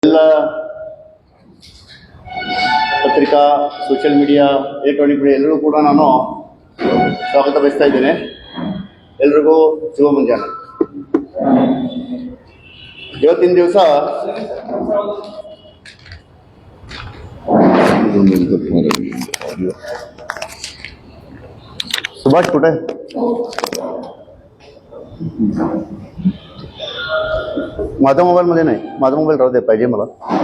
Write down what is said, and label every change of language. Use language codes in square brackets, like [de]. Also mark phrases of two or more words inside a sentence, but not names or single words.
[kn] ಪತ್ರಿಕಾ, ಸೋಷಿಯಲ್ ಮೀಡಿಯಾ, ಎಲೆಕ್ಟ್ರಾನಿಕ್ ಮೀಡಿಯಾ ಎಲ್ಲರೂ ಕೂಡ ನಾನು ಸ್ವಾಗತ ಬಯಸ್ತಾ ಇದ್ದೇನೆ. ಎಲ್ರಿಗೂ ಶುಭ ಮುಂಜಾನೆ. ಇವತ್ತಿನ ದಿವಸ सुभाष कुठे? [mr] माझा मोबाईल मध्ये नाही, माझा मोबाईल राहू दे, पाहिजे मला.